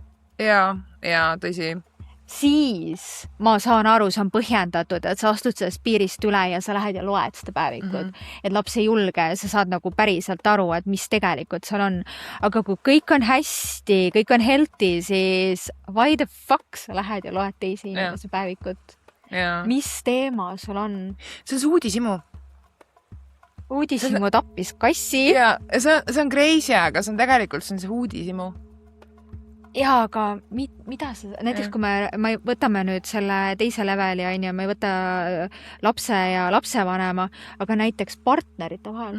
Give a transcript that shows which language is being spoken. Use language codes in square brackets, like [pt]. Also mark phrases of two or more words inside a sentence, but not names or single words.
[et] Ja tõsi. Siis ma saan aru, see on põhjendatud, et sa astud sellest piirist üle ja sa lähed ja loed seda päevikut. Et laps ei julge ja sa saad nagu päriselt aru, et mis tegelikult seal on. Aga kui kõik on hästi, kõik on healthy, siis [en] why the fuck [et] sa lähed ja loed teisi inimese päevikut? Mis teema sul on? See on see uudisimu. Uudisimu tappis kassi. Ja see on crazy, aga see on tegelikult see uudisimu. Jaa, aga mida sa... Näiteks kui me võtame nüüd selle teise leveli, me ei võta lapse ja lapsevanema, aga näiteks partnerite vahel.